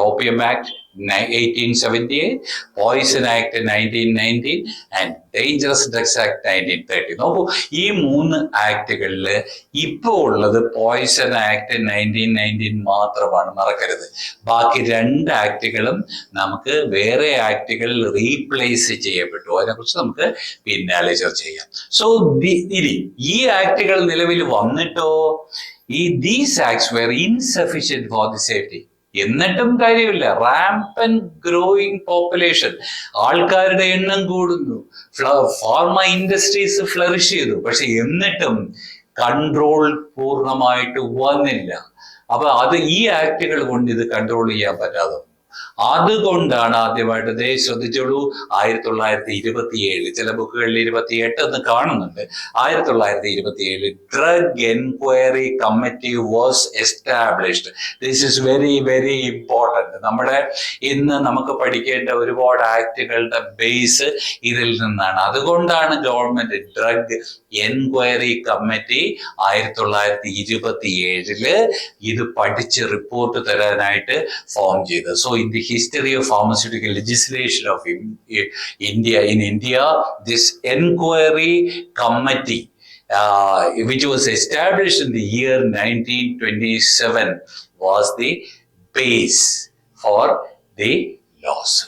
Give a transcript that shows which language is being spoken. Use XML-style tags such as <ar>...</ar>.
<en>Opium Act 1878, Poison Act 1919 and Dangerous Drugs Act 1930.</en> <ml>നോക്കൂ, ഈ 3 ആക്ടുകളിൽ ഇപ്പോൾ ഉള്ളത് പോയിസൺ ആക്ട് 1919 മാത്രമാണ്, മറക്കരുത്. ബാക്കി 2 ആക്ടുകളും നമുക്ക് വേറെ ആക്ടുകളിൽ റീപ്ലേസ് ചെയ്യപ്പെട്ടു. അതിനെക്കുറിച്ച് നമുക്ക് പിന്നാലെ ചർച്ച ചെയ്യാം. സോ ഇനി ഈ ആക്ടുകൾ നിലവിൽ വന്നിട്ടോ</ml> <en>these acts were insufficient for the safety.</en> <ml>എന്നിട്ടും കാര്യമില്ല. റാമ്പന്റ് ഗ്രോയിങ് പോപ്പുലേഷൻ, ആൾക്കാരുടെ എണ്ണം കൂടുന്നു, ഫാർമ ഇൻഡസ്ട്രീസ് ഫ്ലറിഷ് ചെയ്തു, പക്ഷെ എന്നിട്ടും കൺട്രോൾ പൂർണ്ണമായിട്ട് വന്നില്ല. അപ്പൊ ഈ ആക്ടുകൾ കൊണ്ട് ഇത് കൺട്രോൾ ചെയ്യാൻ പറ്റാതെ. അതുകൊണ്ടാണ് ആദ്യമായിട്ട് ശ്രദ്ധിച്ചോളൂ, 1927, ചില ബുക്കുകളിൽ 28 എന്ന് കാണുന്നുണ്ട്, 1927 drug enquiry committee</ml> <en>Was established. This is very very important.</en> <ml>നമ്മുടെ ഇന്ന് നമുക്ക് പഠിക്കേണ്ട ഒരുപാട് ആക്ടുകളുടെ ബേസ് ഇതിൽ നിന്നാണ്. അതുകൊണ്ടാണ് ഗവൺമെന്റ് ഡ്രഗ് എൻക്വയറി കമ്മിറ്റി 1927 ഇത് പഠിച്ച് റിപ്പോർട്ട് തരാനായിട്ട് ഫോം ചെയ്തത്.</ml> <en>So in the history of pharmaceutical legislation of India, this inquiry committee, which was established in the year 1927, was the base for the laws.</en>